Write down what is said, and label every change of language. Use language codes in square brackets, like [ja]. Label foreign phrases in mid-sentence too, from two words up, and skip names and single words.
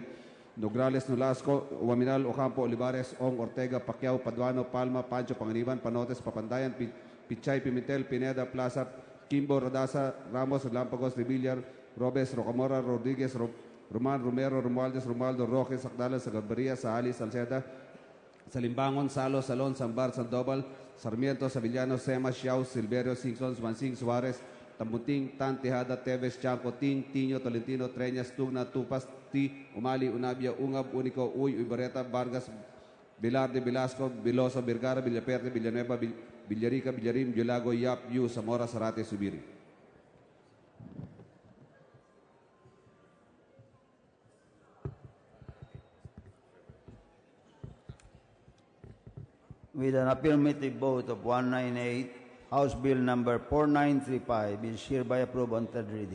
[en] Nograles, Nolasco, Uaminal, Ocampo, Olivares, Ong, Ortega, Pacquiao, Paduano, Palma, Pancho, Panganiban, Panotes, Papandayan, Pichay, Pimentel, Pineda, Plaza, Kimbo, Rodasa, Ramos, Lampagos, Revillar, Robes, Rocamora, Rodriguez, Roman, Romero, Romualdez, Romualdo, Roque, Sakdalan, Sagarbaria, Sahali, Salceda, Salimbangon, Salo, Salon, Sambar, Sandoval, Sarmiento, Sevillano, Sema, Xiao, Silverio, Singson, Mansing, Suarez, Tambuting, Tan, Tejada, Teves, Chanco, Ting, Tiño, Tolentino, Treñas, Tugna, Tupas, Ti, Umali, Unabia, Ungab, Unico, Uy, Ubareta, Vargas, Velarde, Velasco, Viloso, Vergara, Villaperte, Villanueva, Villarica, Villarim, Yulago, Yap, Yu, Zamora, Zarate, Subiri. With an affirmative vote of 198, House Bill number 4935 is hereby approved on third reading.